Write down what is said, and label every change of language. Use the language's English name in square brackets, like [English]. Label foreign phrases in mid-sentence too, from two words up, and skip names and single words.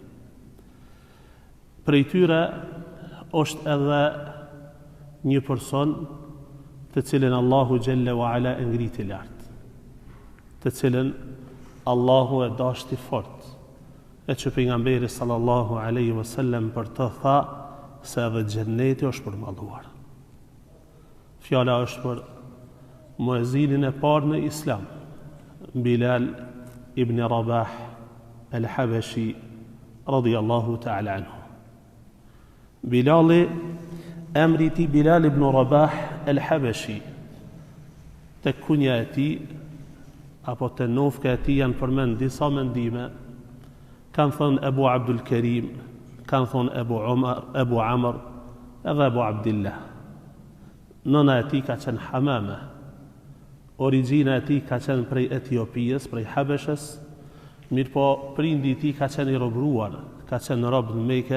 [Albanian] Prej tyre është edhe një person të cilën Allahu [Arabic] جل وعلا [Albanian] e ngriti lartë, të cilën Allahu e dashti fort, e që pejgamberi [Arabic] صلى الله عليه وسلم [Albanian] për të tha se edhe xhenneti është përmalluar. Fjala është për muezinin e parë në Islam, Bilal ibn Rabah al-Habashi [Arabic] رضي الله تعالى عنه. [Albanian] Bilali, emri i tij Bilal ibn Rabah al-Habashi, tek kunja e tij apo te nofka e tij janë përmend disa mendime. Kanë thënë Abu Abdul Karim, kanë thënë Abu Amr, edhe Abu Abdillah. Nëna e tij ka qenë Hamama. Origjina e tij ka qenë prej Etiopijës, prej Habeshës, mirë po prindi i tij ka qenë i robruar, ka qenë rob në Mekë.